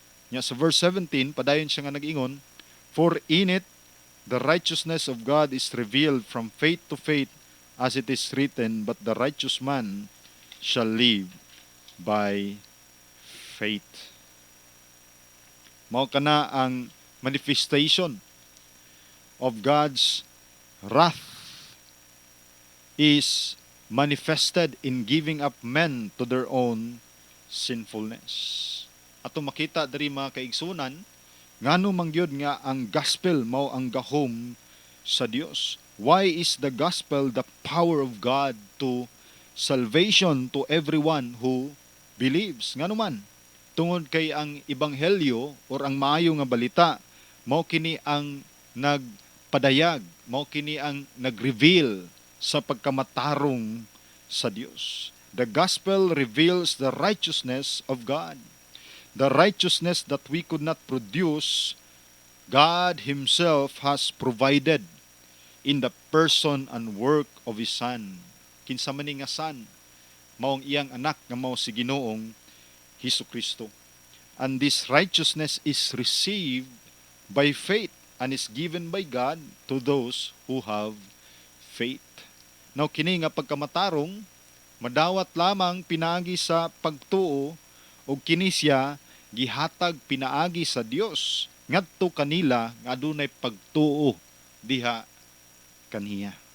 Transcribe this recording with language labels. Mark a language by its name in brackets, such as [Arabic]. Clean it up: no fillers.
[Cebuano] Nya sa verse 17, padayon siya nga nag-ingon, [English] "For in it the righteousness of God is revealed from faith to faith, as it is written, but the righteous man shall live by faith." [Cebuano] Mao kana ang [English] manifestation of God's wrath is manifested in giving up men to their own sinfulness. [Cebuano] Ato makita diri mga kaigsunan, ngano man gyud nga ang gospel mao ang gahom sa Dios. [English] Why is the gospel the power of God to salvation to everyone who believes? [Cebuano] Ngano man? Tungod kay ang ebanghelyo or ang maayo nga balita mao kini ang nagpadayag, mao kini ang nagreveal sa pagkamatarong sa Dios. [English] The gospel reveals the righteousness of God. The righteousness that we could not produce, God Himself has provided in the person and work of His Son. [Cebuano] Kinsa man ni nga Son, maong iyang anak nga mao si Ginoong Hesukristo. [English] And this righteousness is received by faith and is given by God to those who have faith. [Cebuano] Now kini nga pagkamatarong madawat lamang pinaagi sa pagtuo o kini siya gihatag pinaagi sa Dios ngadto kanila nga adunay pagtuo diha kaniya.